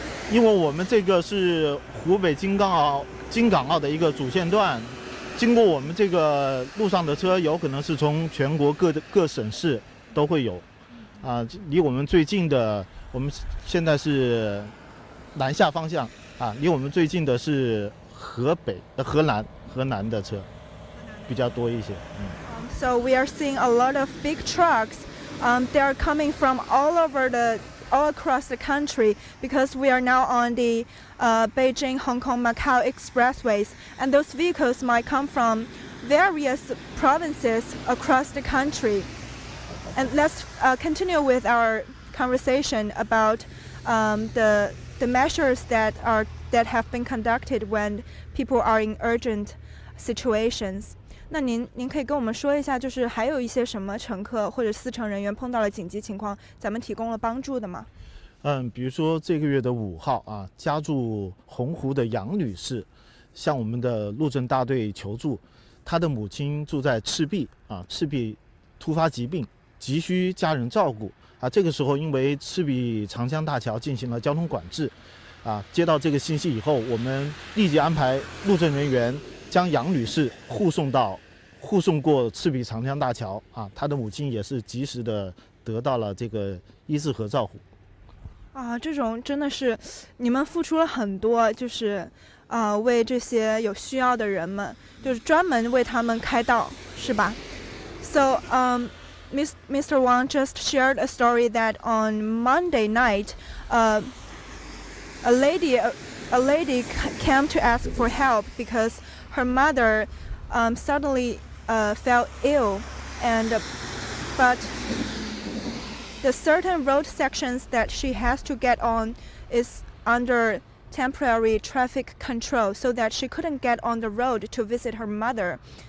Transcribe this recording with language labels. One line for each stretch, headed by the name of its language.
Chinese: 因为我们这个是湖北京港澳的一个主线段，经过我们这个路上的车有可能是从全国各省市都会有，离我们最近的，我们现在是南下方向离我们最近的是河南的车比较多一些。
English: So we are seeing a lot of big trucks. They are coming from all across the country because we are now on the Beijing, Hong Kong, Macau expressways, and those vehicles might come from various provinces across the country. And let's continue with our conversation about the measures that have been conducted when people are in urgent situations.
Chinese: 那您可以跟我们说一下，就是还有一些什么乘客或者司乘人员碰到了紧急情况，咱们提供了帮助的吗？比如说这个月的5号家住洪湖的杨女士向我们的路政大队求助，她的母亲住在赤壁突发疾病，急需家人照顾这个时候因为赤壁长江大桥进行了交通管制接到这个信息以后，我们立即安排路政人员将杨女士护送过赤壁长江大桥她的母亲也是及时的得到了这个医治和照护。这种真的是你们付出了很多，就是为这些有需要的人们，就是专门为他们开道，是吧？
English: So Mr. Wang just shared a story that on Monday night, a lady came to ask for help because her mother suddenly fell ill, but the certain road sections that she has to get on is under temporary traffic control, so that she couldn't get on the road to visit her mother.